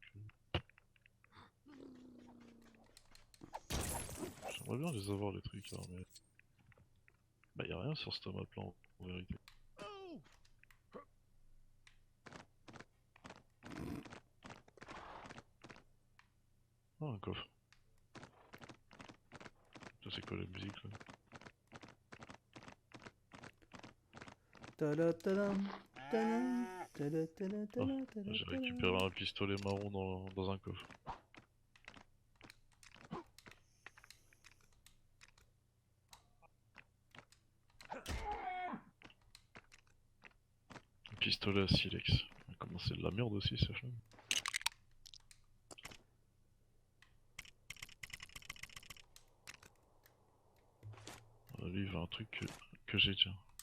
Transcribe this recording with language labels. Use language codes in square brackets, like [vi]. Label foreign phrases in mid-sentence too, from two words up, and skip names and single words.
[fr] J'aimerais bien les avoir les trucs hein, mais... Bah y'a rien sur cette map là en vérité. Ah un coffre. Ça c'est quoi la musique là? Tadam, tadam, tada, tada, Ah, tada, tada, j'ai tada. récupéré un pistolet marron dans un coffre. Un pistolet à silex. Comment c'est de la merde aussi ça fait. Lui il veut un truc que j'ai tiens.